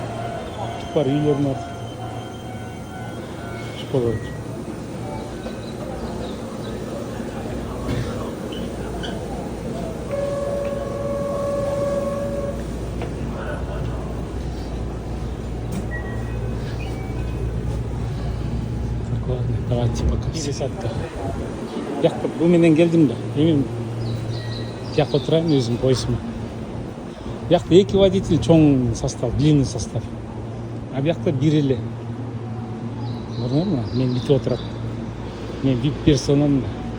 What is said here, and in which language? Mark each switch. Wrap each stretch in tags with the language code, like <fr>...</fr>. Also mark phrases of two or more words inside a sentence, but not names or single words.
<ky>Бар үйлөрүн бар. Школа.</ky> <ru>Так, ладно, давайте пока. Пересадка.</ru> <ky>Жакта бу менен келдим да. Эми жакта отурайын өзүм поездиме. Бияқта 2 водитель чоң состав,</ky> <ru>длинный состав.</ru> <ky>Бияқта бир эле. Көрдүңөрбү? Мен бүтүп отурат. Мен VIP персонамын да.</ky>